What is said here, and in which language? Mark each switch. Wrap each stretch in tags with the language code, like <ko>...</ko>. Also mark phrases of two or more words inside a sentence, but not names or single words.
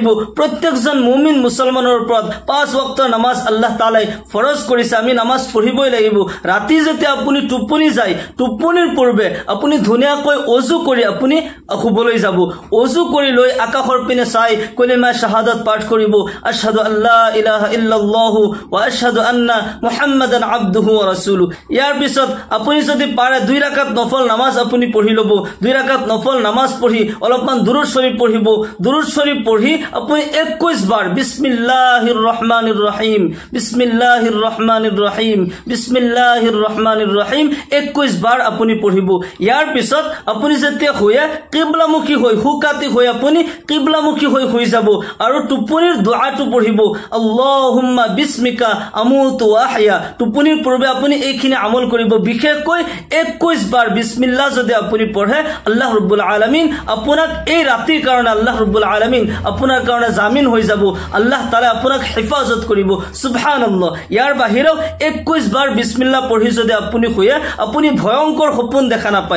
<as>প্ৰত্যেকজন মুমিন মুছলমানৰ ওপৰত 5 ওয়াক্ত নামাজ আল্লাহ তাআলাই ফৰজ কৰিছে, আমি নামাজ পঢ়িবই লাগিব। ৰাতি যেতিয়া আপুনি টোপনি যায়, টোপনিৰ পূৰ্বে আপুনি ধুনীয়াকৈ ওযু কৰি আপুনি শুবলৈ যাব। ওযু কৰি লৈ আকাশৰ পিনে চাই কলিমা শাহাদাত পাঠ কৰিব,</as> <ar>أشهد أن لا إله إلا الله وأشهد أن محمدا عبده ورسوله.</ar> <as>ইয়াৰ পিছত আপুনি যদি পাৰে 2 রাকাত নফল নামাজ আপুনি পঢ়ি ল'ব। 2 রাকাত নফল নামাজ পঢ়ি অলপমান দুৰুদ শৰীফ পঢ়িব। দুৰুদ শৰীফ পঢ়ি আপুনি 21 বাৰ</as> <ar>بسم الله الرحمن الرحيم, بسم الله الرحمن الرحيم, بسم الله الرحمن الرحيم</ar> <as>21 বাৰ আপুনি পঢ়িব। ইয়াৰ পিছত আপুনি যেতিয়া শুয়ে কিবলামুখী হৈ, হুকাতি হৈ আপুনি কিবলামুখী হৈ শুই যাব, আৰু টোপনিৰ দুআটো পঢ়িব,</as> <ar>اللهم باسمك أموت وأحيا.</ar> <as>টোপনিৰ পূৰ্বে আপুনি এইখিনি আমল কৰিব। বিশেষকৈ 21 বাৰ বিসমিল্লাহ যদি আপুনি পঢ়ে, আল্লাহ ৰাব্বুল আলামিন আপোনাক এই ৰাতিৰ কাৰণে, আল্লাহ ৰাব্বুল আলামিন আপোনাৰ কাৰণে জামিন হৈ যাব। আল্লাহ তাআলা আপোনাক হেফাজত কৰিব। সুবহানাল্লাহ। ইয়াৰ বাহিৰেও 21 বাৰ বিসমিল্লাহ পঢ়ি যদি আপুনি শুয়ে, আপুনি ভয়ংকৰ সপোন দেখা নাপায়।</as>